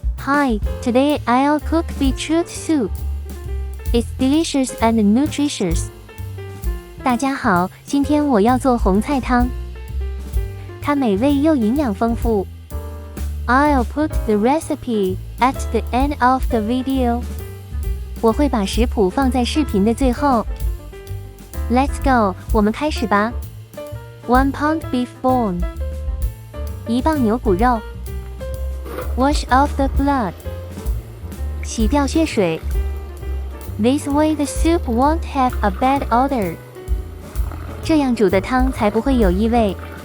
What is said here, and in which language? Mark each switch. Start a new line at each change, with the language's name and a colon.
English: Hi, today I'll cook beetroot soup. It's delicious and nutritious.
Chinese: 大家好，今天我要做红菜汤，它美味又营养丰富。
English: I'll put the recipe at the end of the video.
Chinese: 我会把食谱放在视频的最后。
English: Let's go，
Chinese: 我们开始吧。
English: 1 pound beef bone，
Chinese: 1磅牛骨肉。
English: Wash off the blood，
Chinese: 洗掉血水。
English: This way the soup won't have a bad odor，
Chinese: 这样煮的汤才不会有异味。